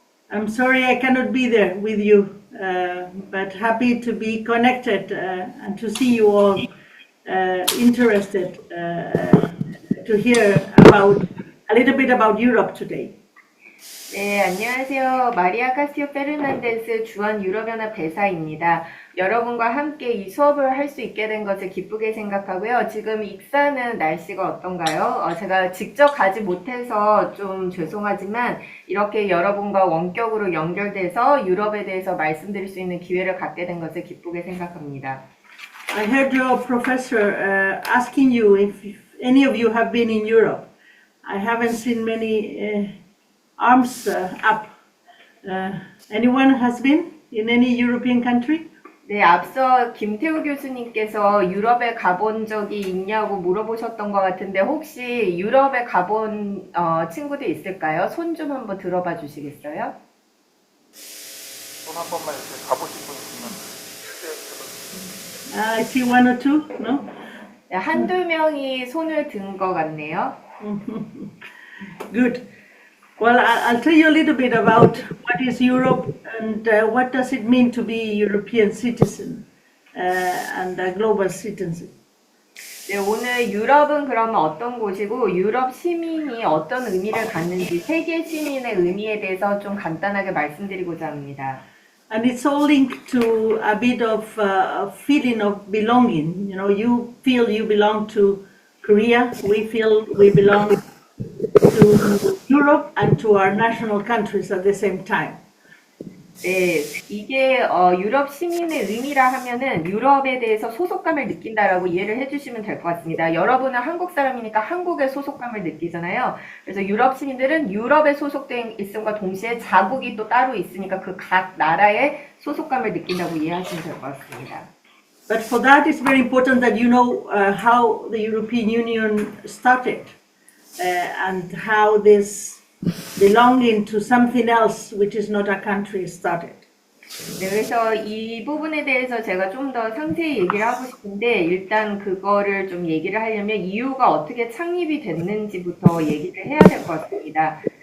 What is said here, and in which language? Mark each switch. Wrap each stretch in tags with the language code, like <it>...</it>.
<en>I'm sorry I cannot be there with you, but happy to be connected and to see you all interested to hear about a little bit about Europe today.</en> <ko>네, 안녕하세요. 마리아 카시오 페르난데스 주한 유럽연합 대사입니다. 여러분과 함께 이 수업을 할 수 있게 된 것을 기쁘게 생각하고요. 지금 익산은 날씨가 어떤가요? 제가 직접 가지 못해서 좀 죄송하지만 이렇게 여러분과 원격으로 연결돼서 유럽에 대해서 말씀드릴 수 있는 기회를 갖게 된 것을 기쁘게 생각합니다.</ko> <en>I heard your professor asking you if any of you have been in Europe. I haven't seen many arms up. Anyone has been in any European country?</en> <ko>네, 앞서 김태우 교수님께서 유럽에 가본 적이 있냐고 물어보셨던 것 같은데 혹시 유럽에 가본 친구들 있을까요? 손 좀 한번 들어봐 주시겠어요? 손 한 번만 이렇게 가보신 분 있으면</ko> <en>I see one or two, no?</en> <ko>네, 한두 명이 손을 든 것 같네요.</ko> <en>Good. Well, I'll tell you a little bit about what is Europe and what does it mean to be European citizen and a global citizen.</en> <ko>네, 오늘 유럽은 그러면 어떤 곳이고 유럽 시민이 어떤 의미를 갖는지 세계 시민의 의미에 대해서 좀 간단하게 말씀드리고자 합니다.</ko> <en>And it's all linked to a bit of a feeling of belonging. You know, you feel you belong to Korea, we feel we belong to Europe and to our national countries at the same time.</en> <ko>네, 이게 유럽 시민의 의미라 하면은 유럽에 대해서 소속감을 느낀다라고 이해를 해주시면 될 것 같습니다. 여러분은 한국 사람이니까 한국의 소속감을 느끼잖아요. 그래서 유럽 시민들은 유럽에 소속된 있음과 동시에 자국이 또 따로 있으니까 그 각 나라의 소속감을 느낀다고 이해하시면 될 것 같습니다.</ko> <en>But for that, it's very important that you know how the European Union started. and how this belonging to something else, which is not a country, started.</en> <ko>네, 그래서 이 부분에 대해서 제가 좀 더 상세히 얘기를 하고 싶은데, 일단 그거를 좀 얘기를 하려면 이유가 어떻게 창립이 됐는지부터 얘기를 해야 될 것 같습니다.</ko>